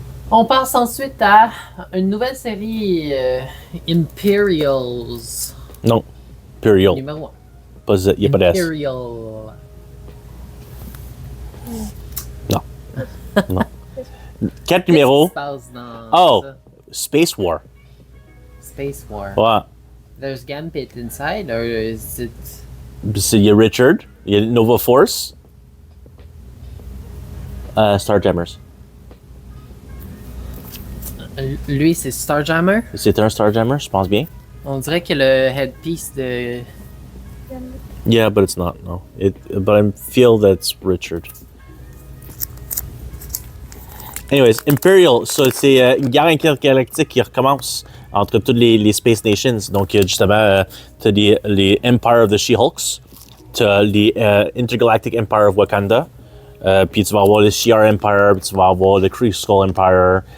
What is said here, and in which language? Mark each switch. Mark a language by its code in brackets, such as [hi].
[fr] On passe ensuite à une nouvelle série, Imperials. Non, Imperial. Numéro 1. Il n'y a pas d'S. Imperial. Non. Non. 4 numéros. Qu'est-ce qui se passe dans Oh, ça? Space War. Space War. Ouais. [en] There's Gambit inside, or is it... [fr] Il y a Richard, il y a Nova Force, Starjammers. Lui, c'est Starjammer. C'est un Starjammer, je pense bien. On dirait que le headpiece de... [en] Yeah, but it's not, no. But I feel that's Richard. [fr] Anyways, Imperial, so c'est une guerre intergalactique qui recommence entre toutes les Space Nations. Donc, justement, t'as les Empire of the She-Hulks, t'as les Intergalactic Empire of Wakanda, puis tu vas avoir le Shi'ar Empire, puis tu vas avoir le Kree Skull Empire.